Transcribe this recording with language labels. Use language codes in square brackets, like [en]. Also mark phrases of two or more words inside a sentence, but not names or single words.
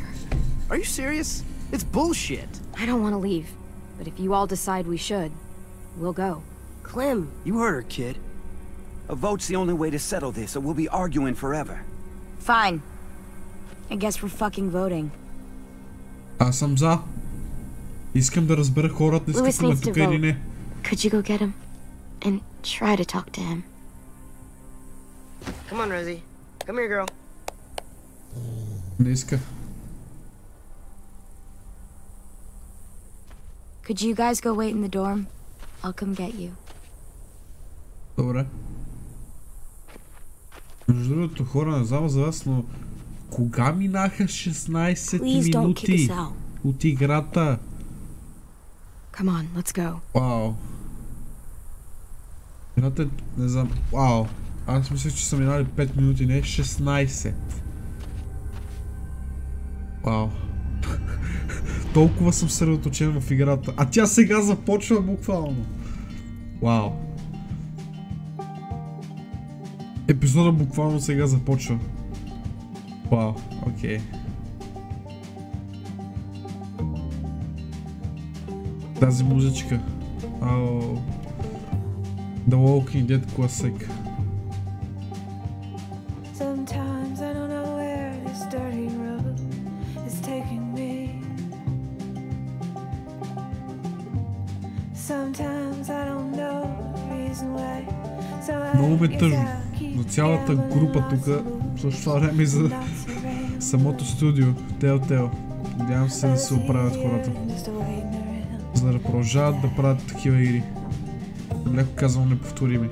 [en] Are you serious? It's bullshit. I don't want to leave, but if you all decide we should, we'll go. Clem. You heard her, kid. A vote's the only way to settle this, or we'll be arguing forever. Fine. I guess we're fucking voting. [bg] Аз съм за. Искам да разбера хората, искат да ме тук или не. [en] Could you go get him? And try to talk to him. Come on, Rosie. Come here, girl. [bg] Не иска. [en] Could you guys go wait in the dorm? I'll come get you. [bg] Добре. Между другото, хора, не знам за вас, но кога минаха 16 минути от играта? [en] Come on, let's go. [bg] Вау. Играта, не знам, вау. Аз мисля, че са минали 5 минути, не 16. Вау. Толкова съм съсредоточен в играта. А тя сега започва буквално. Вау. Епизода буквално сега започва. Вау, окей. Тази музичка. Ау. [en] The Walking Dead classic. Sometimes I don't know where this dirty road is taking me. Sometimes I don't know the reason why. [bg] Много ме тъжно. За цялата група тук, също това време и за самото студио, Telltale. Надявам се да се оправят хората. За да продължават да правят такива игри. Леко казвам неповторими.